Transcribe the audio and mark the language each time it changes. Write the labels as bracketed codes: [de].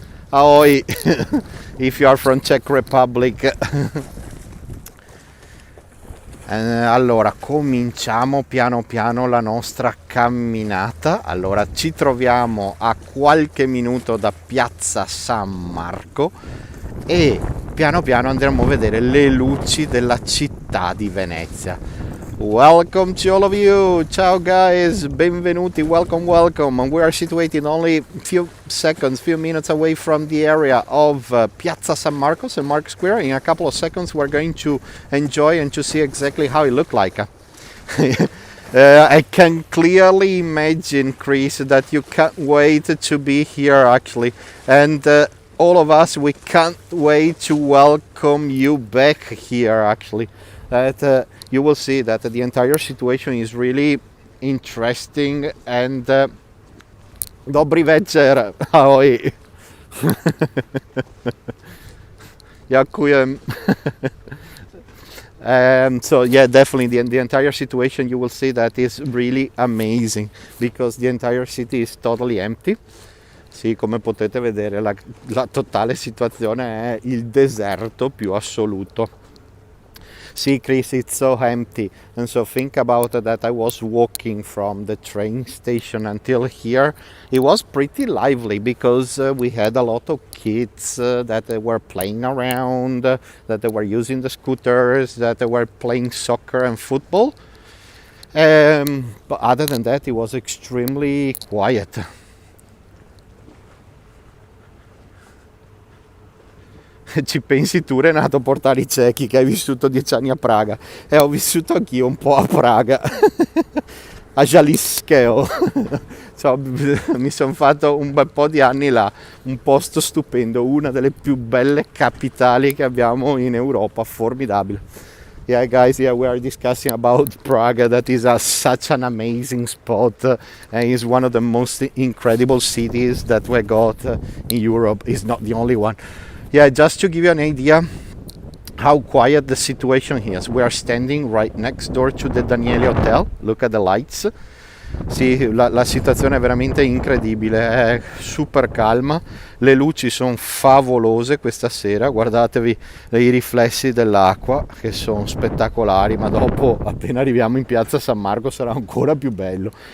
[en] Ahoj, if you are from Czech Republic. [it] Allora, cominciamo piano piano la nostra camminata. Allora, ci troviamo a qualche minuto da piazza San Marco e piano piano andremo a vedere le luci della città di Venezia. [en] Welcome to all of you, ciao guys, [it] benvenuti, [en] welcome. We are situated only few minutes away from the area of Piazza San Marco, St. Mark's Square. In a couple of seconds we're going to enjoy and to see exactly how it looked like. I can clearly imagine, Chris, that you can't wait to be here actually, and all of us, we can't wait to welcome you back here actually. That you will see that the entire situation is really interesting and [sk] dobry večer, ahoj. Ďakujem. [en] So yeah, definitely the entire situation, you will see that is really amazing because the entire city is totally empty. [it] Sì, come potete vedere la totale situazione è il deserto più assoluto. [en] See, Chris, it's so empty. And so think about that. I was walking from the train station until here. It was pretty lively because we had a lot of kids that were playing around, that they were using the scooters, that they were playing soccer and football. But other than that, it was extremely quiet. [it] Ci pensi tu, Renato, portare i cechi, che hai vissuto 10 anni a Praga, e ho vissuto anch'io un po' a Praga, a Jaliskeo. Cioè, mi sono fatto un bel po' di anni là, un posto stupendo, una delle più belle capitali che abbiamo in Europa, formidabile. [en] Yeah, guys, yeah, we are discussing about Prague. That is such an amazing spot, and is one of the most incredible cities that we got in Europe. It's not the only one. Yeah, just to give you an idea how quiet the situation here is. We are standing right next door to the Daniele Hotel. Look at the lights. [it] Sì, la situazione è veramente incredibile, è super calma, le luci sono favolose questa sera, guardatevi i riflessi dell'acqua che sono spettacolari, ma dopo appena arriviamo in piazza San Marco sarà ancora più bello.